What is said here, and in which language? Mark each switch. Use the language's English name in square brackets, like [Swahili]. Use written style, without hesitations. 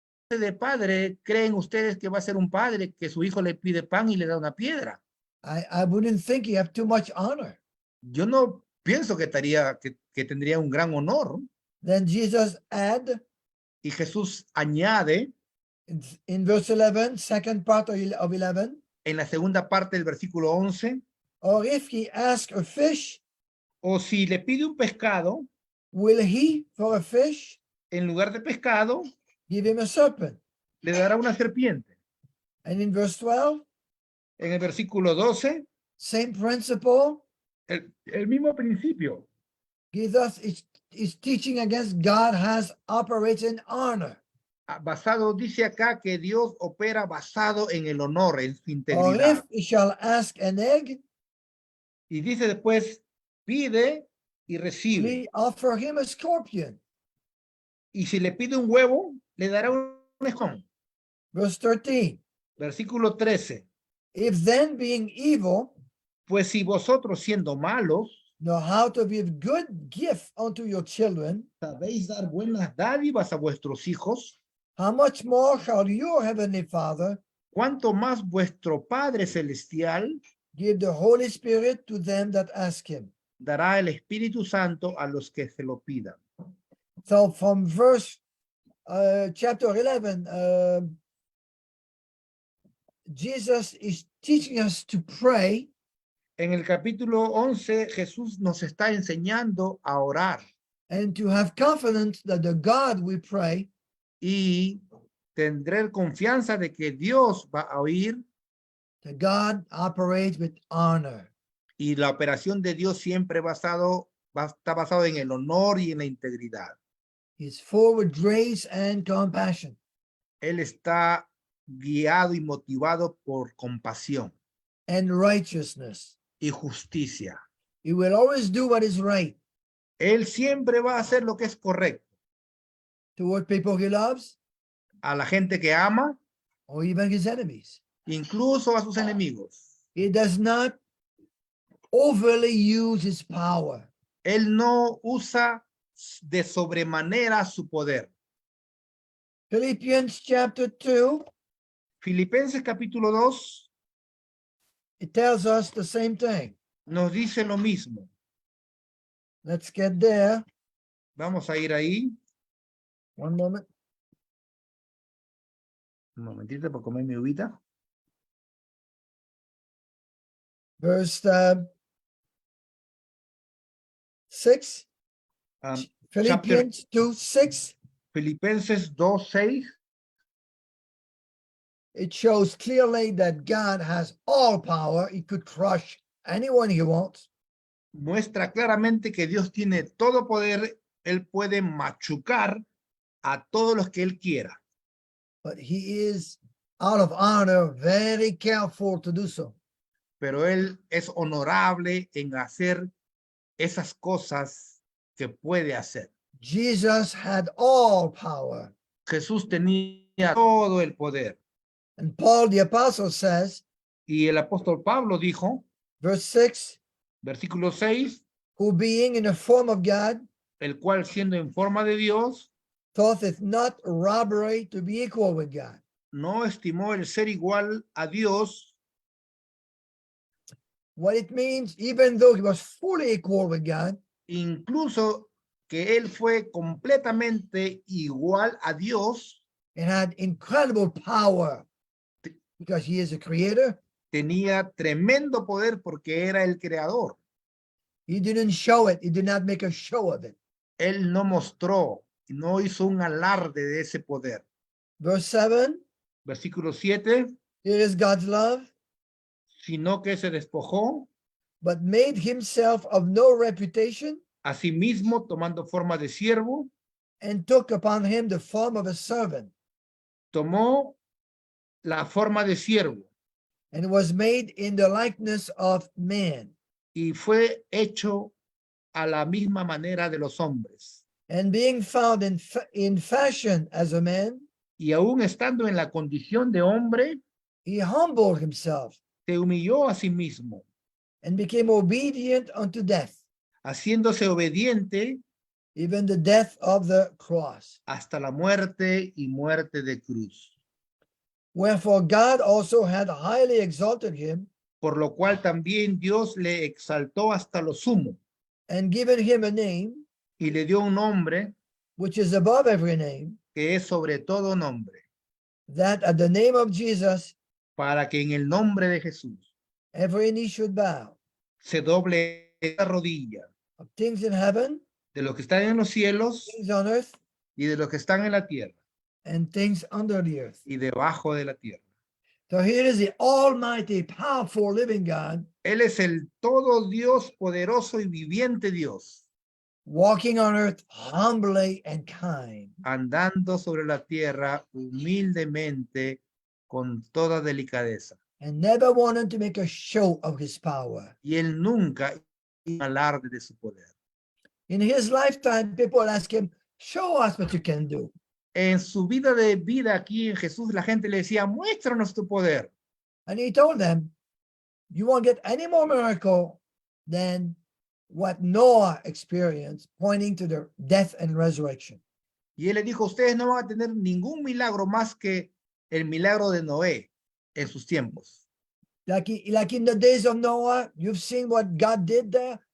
[Spanish] De padre, ¿creen ustedes que va a ser un padre que su hijo le pide pan y le da una piedra? [English] I wouldn't think you have too much honor. [Spanish] Yo no pienso que tendría un gran honor. [English] Then Jesus add [Spanish] Y Jesús añade [English] in verse 11, second part of 11, [Spanish] en la segunda parte del versículo 11, [English] or if he ask a fish, [Spanish] o si le pide un pescado, [English] will he for a fish [Spanish] en lugar de pescado, [English] give him a serpent? [Spanish] le dará una serpiente. [English] And in verse 12, [Spanish] En el versículo 12, [English] same principle. [Spanish] el mismo principio. [English] Jesus is teaching against God has operated in honor. [Spanish] Basado, dice acá que Dios opera basado en el honor, en su [English] Or [Spanish] integridad. [English] if he shall ask an egg, [Spanish] Y dice después, pide y [English] will [Spanish] recibe. [English] he offer him a scorpion? [Spanish] Y si le pide un huevo, le dará un escón. [English] Verse 13, [Spanish] Versículo 13. [English] if then being evil, [Spanish] Pues si vosotros siendo malos, [English] know how to give good gift unto your children, [Spanish] sabéis dar buenas dádivas a vuestros hijos, [English] how much more shall your heavenly Father [Spanish] cuánto más vuestro Padre Celestial [English] give the Holy Spirit to them that ask him? [Spanish] dará el Espíritu Santo a los que se lo pidan. [English] So from verse chapter 11, Jesus is teaching us to pray. [Spanish] En el capítulo 11, Jesús nos está enseñando a orar [English] And to have confidence that the God we pray [Spanish] y tendré confianza de que Dios va a oír [English] the God operates with honor. [Spanish] y la operación de Dios siempre está basado en el honor y en la integridad. [English] He's full with grace and compassion. [Spanish] Él está guiado y motivado por compasión [English] And righteousness. [Spanish] y justicia. [English] He will always do what is right [Spanish] Él siempre va a hacer lo que es correcto. [English] toward people he loves [Spanish] A la gente que ama [English] or even his enemies. [Spanish] incluso a sus enemigos. [English] He does not overly use his power. [Spanish] Él no usa de sobremanera su poder. [English] Philippians chapter 2, [Spanish] Filipenses capítulo 2 [English] it tells us the same thing. [Spanish] nos dice lo mismo. [English] Let's get there. [Spanish] Vamos a ir ahí. [English] One moment. [Spanish] Un momentito para comer mi uvita. [English] Verse 6. Um, Philippians 2:6. [Spanish] Filipenses 2:6 [English] It shows clearly that God has all power. He could crush anyone he wants. [Spanish] muestra claramente que Dios tiene todo poder. Él puede machucar a todos los que él quiera. [English] But he is out of honor, very careful to do so. [Spanish] Pero él es honorable en hacer esas cosas que puede hacer. [English] Jesus had all power. [Spanish] Jesús tenía todo el poder. [English] And Paul the apostle says, [Spanish] Y el apóstol Pablo dijo, [English] verse 6, [Spanish] versículo 6, [English] who being in the form of God, [Spanish] el cual siendo en forma de Dios, [English] thought it not robbery to be equal with God. [Spanish] no estimó el ser igual a Dios. [English] What it means, even though he was fully equal with God, [Spanish] Incluso que él fue completamente igual a Dios, [English] it had incredible power because he is a creator. [Spanish] tenía tremendo poder porque era el creador. [English] He didn't show it. He did not make a show of it. [Spanish] Él no mostró, no hizo un alarde de ese poder. [English] Verse 7, [Spanish] Versículo 7, [English] here is God's love, [Spanish] sino que se despojó [English] but made himself of no reputation [Spanish] a sí mismo tomando forma de siervo, [English] and took upon him the form of a servant [Spanish] tomó la forma de siervo [English] and was made in the likeness of man. [Spanish] y fue hecho a la misma manera de los hombres. [English] And being found in fashion as a man, [Spanish] Y aún estando en la condición de hombre, [English] he humbled himself [Spanish] se humilló a sí mismo, [English] and became obedient unto death, [Spanish] haciéndose obediente [English] even the death of the cross. [Spanish] hasta la muerte y muerte de cruz. [English] Wherefore God also had highly exalted him [Spanish] Por lo cual también Dios le exaltó hasta lo sumo [English] and given him a name [Spanish] y le dio un nombre [English] which is above every name, [Spanish] que es sobre todo nombre, [English] that at the name of Jesus [Spanish] para que en el nombre de Jesús [English] every knee should bow, [Spanish] se doble la rodilla [English] of things in heaven, [Spanish] de los que están en los cielos [English] things on earth, [Spanish] y de los que están en la tierra [English] and things under the earth. [Spanish] y debajo de la tierra. [English] So here is the almighty, powerful, living God [Spanish] Él es el todo Dios, poderoso y viviente Dios, [English] walking on earth humbly and kind. [Spanish] andando sobre la tierra humildemente con toda delicadeza. [English] And never wanted to make a show of his power. [Spanish] Y él nunca hizo alarde de su poder. [English] In his lifetime, people ask him, show us what you can do. [Spanish] En su vida aquí en Jesús, la gente le decía, muéstranos tu poder. [English] And he told them, you won't get any more miracle than what Noah experienced, pointing to the death and resurrection. [Spanish] Y él le dijo, ustedes no van a tener ningún milagro más que el milagro de Noé en sus tiempos. [English] Like in the days of Noah, you've seen what God did there.